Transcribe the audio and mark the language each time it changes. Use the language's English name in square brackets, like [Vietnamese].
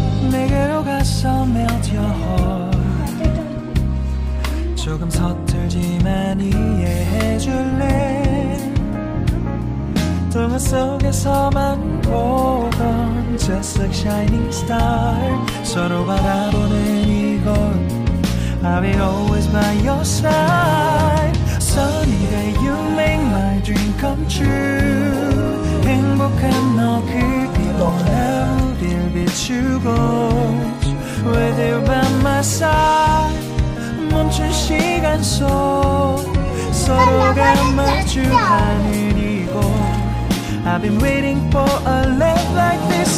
[Korean] 내게로 가서 [English] melt your heart. [Korean] 조금 서툴지만 이해해줄래. 동화 속에서만 보던 [English] Just like shining star. [Korean] 서로 바라보는 이곳. [English] I'll be always by your side. Sunny day you make my dream come true. [Korean] 행복한 너 그리고 어딜 비추고 [English] With you by my side. [Korean] 멈춘 시간 속 서로가 마주하는 이곳. [English] I've been waiting for a love like this.